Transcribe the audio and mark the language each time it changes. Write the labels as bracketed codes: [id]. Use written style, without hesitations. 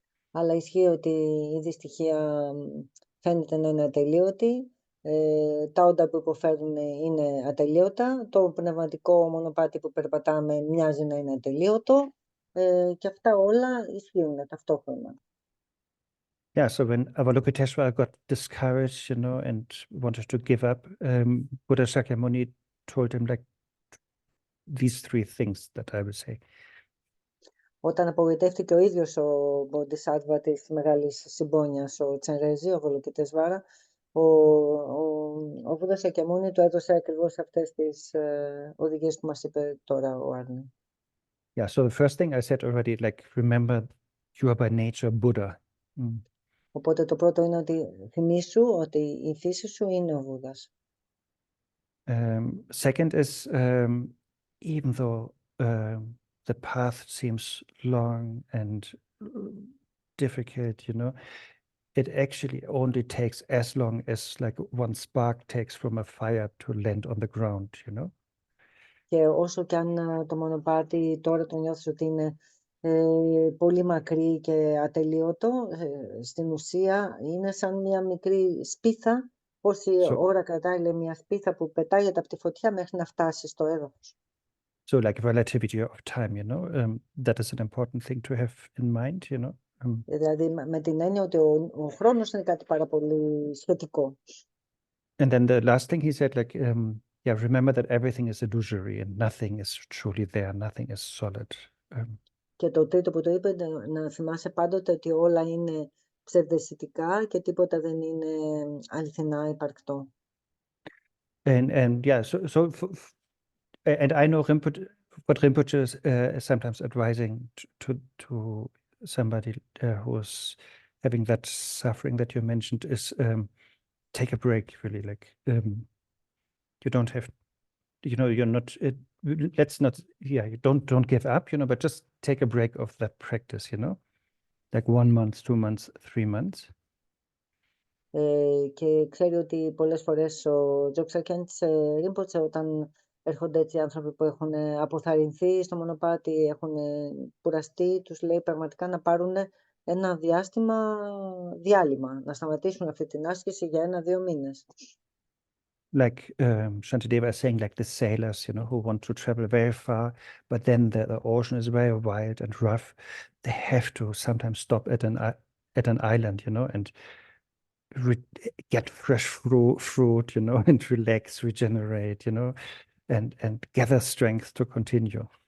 [el] Αλλά ισχύει ότι η δυστυχία φαίνεται να είναι ατελείωτη, τα όντα που υποφέρουν είναι ατελείωτα, το πνευματικό μονοπάτι που περπατάμε μοιάζει να είναι ατελείωτο, και αυτά όλα ισχύουν ταυτόχρονα. [en] Yeah, so when Avalokiteshvara got discouraged, you know, and wanted to give up, Buddha Shakyamuni told him like these 3 things that I will say. [el] Όταν απογοητεύτηκε ο ίδιος ο Bodhisattva της μεγάλης συμπόνιας, ο Τσενρέζη, ο Αβαλοκιτεσβάρα, ο Βούδα Σακιαμούνι του έδωσε ακριβώς αυτές τις οδηγίες που μας είπε τώρα ο Άρνε. [en] Yeah, so the first thing I said already, like, remember you are by nature Buddha. [el] Οπότε το πρώτο είναι ότι θυμήσου ότι η φύση σου είναι ο Βούδας. [en] Second is, even though the path seems long and difficult, you know, it actually only takes as long as like one spark takes from a fire to land on the ground, you know. [el] Και όσο και αν το μονοπάτι τώρα το νιώθεις ότι είναι πολύ μακρύ και ατελείωτο, στην ουσία είναι σαν μια μικρή σπίθα, πόση ώρα κρατάει, λέει, μια σπίθα που πετάγεται από τη φωτιά μέχρι να φτάσει στο έδαφος. [en] So like relativity of time, you know, that is an important thing to have in mind, you know. [el] Δηλαδή με την έννοια ότι ο χρόνος είναι κάτι πάρα πολύ σχετικό. [en] And then the last thing he said, like, yeah, remember that everything is illusory and nothing is truly there, nothing is solid. [el] Και το τρίτο που το είπε, να θυμάσαι πάντοτε ότι όλα είναι ψευδαισθητικά και τίποτα δεν είναι αληθινά υπαρκτό. [en] And yeah, so and I know what Rinpoche is sometimes advising to somebody who's having that suffering that you mentioned is take a break, really, like you don't have, you know, you're not, let's not, yeah, you don't give up, you know, but just take a break of that practice, you know, like 1 month, 2 months, 3 months. [el] Και ξέρει ότι πολλές φορές ο Τζοξακέντς Ρίμποτσε, όταν έρχονται έτσι άνθρωποι που έχουν αποθαρρυνθεί στο μονοπάτι, έχουν κουραστεί, τους λέει πραγματικά να πάρουν ένα διάλειμμα, να σταματήσουν αυτή την άσκηση για 1-2 μήνες. [en] Like Shantideva is saying, like the sailors, you know, who want to travel very far, but then the ocean is very wild and rough. They have to sometimes stop at an island, you know, and get fresh fruit, you know, and relax, regenerate, you know, and gather strength to continue.